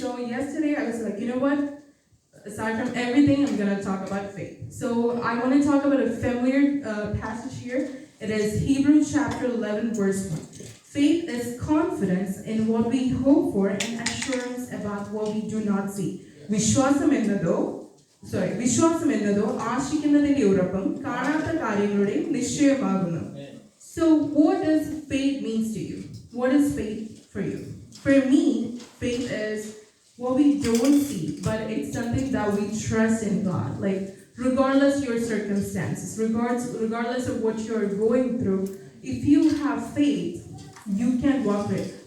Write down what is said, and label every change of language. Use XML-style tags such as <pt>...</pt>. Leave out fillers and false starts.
<en>So yesterday I was like, you know what? Aside from everything, I'm going to talk about faith. So I want to talk about a familiar passage here. It is Hebrews chapter 11, verse 1. Faith is confidence in what we hope for and assurance about what we do not see.</en> <ml>വിശ്വാസം എന്നതോ ആശിക്കുന്നതിന്റെ ഉറപ്പും കാണാത്ത കാര്യങ്ങളുടെ നിശ്ചയമാകുന്നു.</ml> <en>So what does faith means to you? What is faith for you? For me, faith is what we don't see, but it's something that we trust in God. Like regardless of your circumstances, regardless of what you're going through, if you have faith, you can walk it.</en>